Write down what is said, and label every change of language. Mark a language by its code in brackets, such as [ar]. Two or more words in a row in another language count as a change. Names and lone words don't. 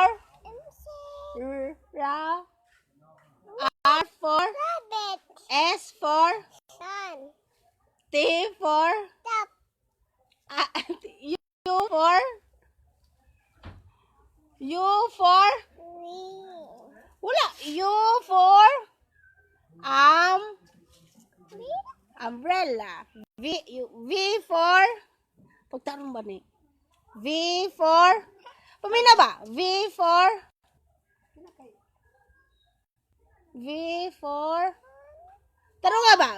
[en] Insect. R for Rabbit. S for Sun. T for Top. U for Green. wala U for umbrella. V for [ceb] pagtarong ba ni? [en] V for [ceb] pamina ba? [en] V for [ceb] tarong nga ba?